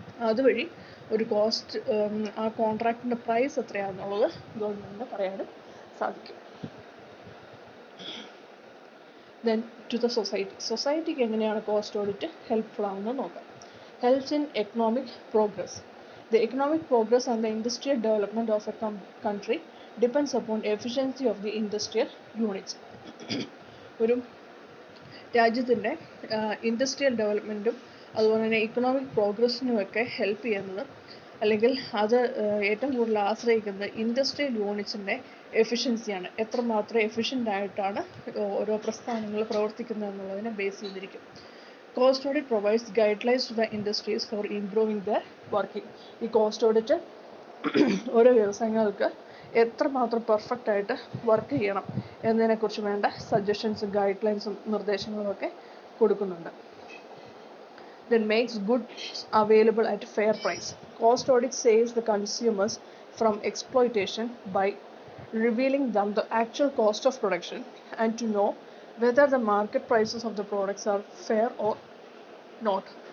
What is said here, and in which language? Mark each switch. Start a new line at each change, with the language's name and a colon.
Malayalam: അതുവഴി ഒരു കോസ്റ്റ്, ആ കോൺട്രാക്റ്റിൻ്റെ പ്രൈസ് എത്രയാണെന്നുള്ളത് ഗവൺമെൻറ്റിന് പറയാനും സാധിക്കും.
English: then to the
Malayalam: സൊസൈറ്റിക്ക് എങ്ങനെയാണ് കോസ്റ്റ് ഓഡിറ്റ് ഹെൽപ്ഫുൾ ആവുന്നത് നോക്കാം.
English: Helps in economic progress. The economic progress and the industrial development of a country depends upon efficiency of the industrial units.
Malayalam: ഒരു രാജ്യത്തിൻ്റെ ഇൻഡസ്ട്രിയൽ ഡെവലപ്മെൻറ്റും അതുപോലെ തന്നെ ഇക്കണോമിക് പ്രോഗ്രസ്സിനുമൊക്കെ ഹെൽപ്പ് ചെയ്യുന്നത്, അല്ലെങ്കിൽ അത് ഏറ്റവും കൂടുതൽ ആശ്രയിക്കുന്നത് ഇൻഡസ്ട്രിയൽ യൂണിറ്റ്സിൻ്റെ എഫിഷ്യൻസിയാണ്. എത്രമാത്രം എഫിഷ്യൻ്റായിട്ടാണ് ഓരോ പ്രസ്ഥാനങ്ങൾ പ്രവർത്തിക്കുന്നത് എന്നുള്ളതിനെ ബേസ് ചെയ്തിരിക്കും.
English: Cost audit provides guidelines to the industries for improving the working.
Malayalam: ഈ കോസ്റ്റ് ഓഡിറ്റ് ഓരോ വ്യവസായങ്ങൾക്ക് എത്രമാത്രം പെർഫെക്റ്റ് ആയിട്ട് വർക്ക് ചെയ്യണം എന്നതിനെക്കുറിച്ച് വേണ്ട സജഷൻസും ഗൈഡ് ലൈൻസും നിർദ്ദേശങ്ങളും ഒക്കെ കൊടുക്കുന്നുണ്ട്.
English: Then makes goods available at fair price. Cost audit saves the consumers from exploitation by revealing them the actual cost of production and to know whether the market prices of the products are fair or not.